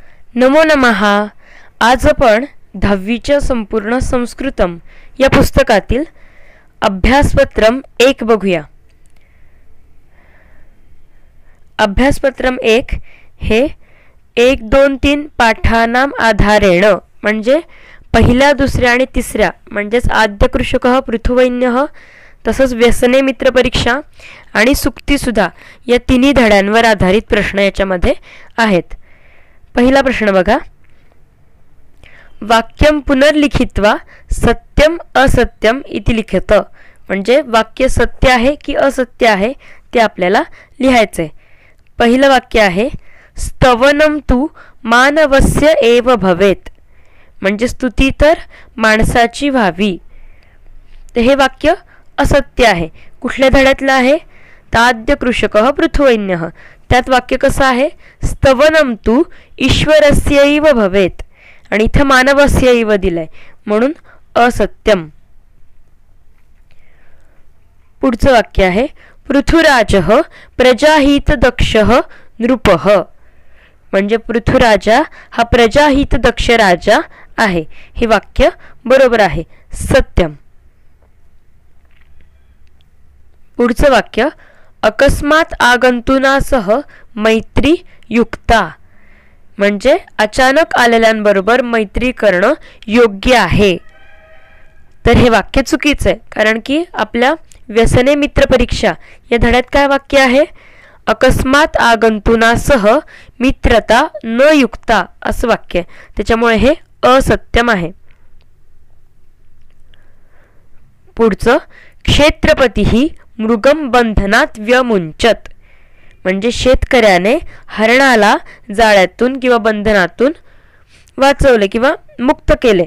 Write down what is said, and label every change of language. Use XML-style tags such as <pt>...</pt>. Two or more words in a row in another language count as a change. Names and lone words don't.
<sa>नमो नमः.</sa> <mr>आज आपण 10वीच्या संपूर्ण संस्कृतम या पुस्तकातील अभ्यासपत्रम 1 बघूया. अभ्यासपत्रम 1 हे 1, 2, 3</mr> <sa>पाठानाम आधारेण</sa> <mr>म्हणजे पहिल्या, दुसऱ्या आणि तिसऱ्या म्हणजेच आद्य कृषकः, पृथुवैन्यः, तसंच व्यसने मित्र परीक्षा आणि सुक्तीसुधा या तिन्ही धड्यांवर आधारित प्रश्न याच्यामध्ये आहेत. पहिला प्रश्न बघा.</mr> <sa>वाक्यम पुनर्लिखित्वा सत्यम असत्यम इति लिखत.</sa> <mr>म्हणजे वाक्य सत्य आहे की असत्य आहे ते आपल्याला लिहायचे. पहिलं वाक्य आहे</mr> <sa>स्तवनम तु मानवस्य एव भवेत.</sa> <mr>म्हणजे स्तुती तर माणसाची व्हावी. तर हे वाक्य असत्य आहे. कुठल्या धड्यातलं आहे?</mr> <sa>ताद्य कृषकः पृथुवैन्यः.</sa> <mr>त्यात वाक्य कसं आहे?</mr> <sa>स्तवनम तु ईश्वरस्यैव भवेत</sa> <mr>आणि इथं मानवस्यैव दिलंय म्हणून असत्यम. पुढचं वाक्य आहे</mr> <sa>पृथुराजः प्रजाहितदक्षः नृपः.</sa> <mr>म्हणजे पृथुराजा हा प्रजाहितदक्ष राजा आहे. हे वाक्य बरोबर आहे, सत्यम. पुढचं वाक्य</mr> <sa>अकस्मात आगंतुनासह मैत्री युक्ता.</sa> <mr>म्हणजे अचानक आलेल्यांबरोबर मैत्री करणं योग्य आहे. तर हे वाक्य चुकीचं आहे, कारण की आपल्या व्यसने मित्र परीक्षा या धड्यात काय वाक्य आहे?</mr> <sa>अकस्मात आगंतुनासह मित्रता न युक्ता</sa> <mr>असं वाक्य आहे. त्याच्यामुळे हे असत्यम आहे. पुढचं</mr> <sa>क्षेत्रपती मृगम बंधनात व्यमुंचत.</sa> <mr>म्हणजे शेतकऱ्याने हरणाला जाळ्यातून किंवा बंधनातून वाचवले किंवा मुक्त केले.</mr>